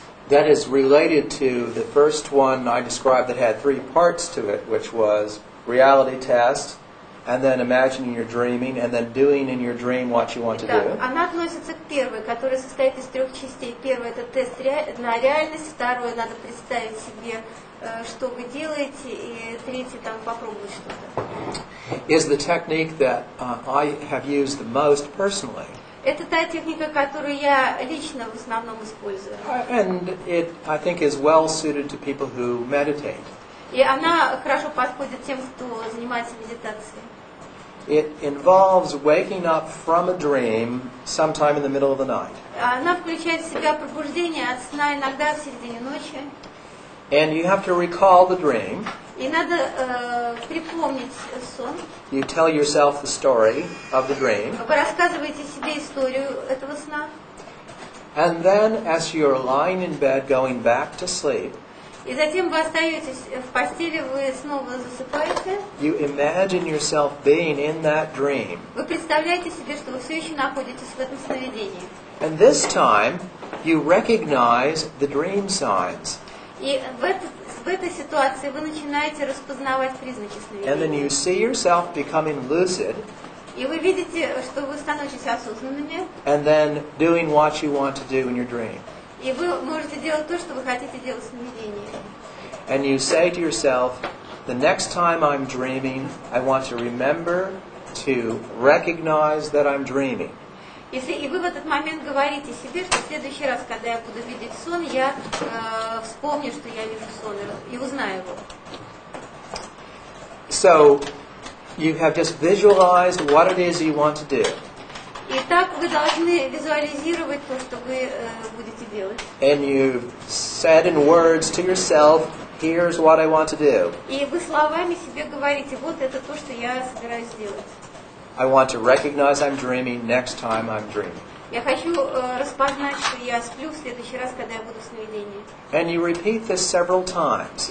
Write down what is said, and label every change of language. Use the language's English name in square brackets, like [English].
[English] that is related to the first one I described that had three parts to it, which was reality test, and then imagining you're dreaming, and then doing in your dream what you want to do. [Russian] Она относится к первой, которая состоит из трех частей. Первый – это тест на реальность, второе – надо представить себе, что вы делаете, и третье – там попробовать что-то. [English] Is the technique that I have used the most personally. [Russian] Это та техника, которую я лично в основном использую. [English] And it, I think, is well suited to people who meditate. [Russian] И она хорошо подходит тем, кто занимается медитацией. [English] It involves waking up from a dream sometime in the middle of the night. [Russian] Она включает в себя пробуждение от сна иногда в середине ночи. [English] And you have to recall the dream. [Russian] И надо припомнить сон. [English] You tell yourself the story of the dream. [Russian] Вы рассказываете себе историю этого сна. [English] And then, as you're lying in bed going back to sleep, [Russian] И затем вы остаетесь в постели, вы снова засыпаете. [English] you imagine yourself being in that dream. [Russian] Вы представляете себе, что вы все еще находитесь в этом сновидении. [English] And this time, you recognize the dream signs. [Russian] И в этой ситуации вы начинаете распознавать признаки [English] And then [Russian] сновидения. [English] you see yourself becoming lucid, [Russian] И вы видите, что вы становитесь осознанными, [English] and then doing what you want to do in your dream. [Russian] и вы можете делать то, что вы хотите делать в сновидении. [English] And you say to yourself, the next time I'm dreaming, I want to remember to recognize that I'm dreaming. [Russian] И вы в этот момент говорите себе, что в следующий раз, когда я буду видеть сон, я вспомню, что я вижу сон, и узнаю его. [English] So, you have just visualized what it is you want to do. [Russian] Итак, вы должны визуализировать то, что вы будете делать. [English] And you've said in words to yourself, here's what I want to do. [Russian] И вы словами себе говорите, вот это то, что я собираюсь сделать. [English] I want to recognize I'm dreaming next time I'm dreaming. [Russian] Я хочу распознать, что я сплю в следующий раз, когда я буду в сновидении. [English] And you repeat this several times,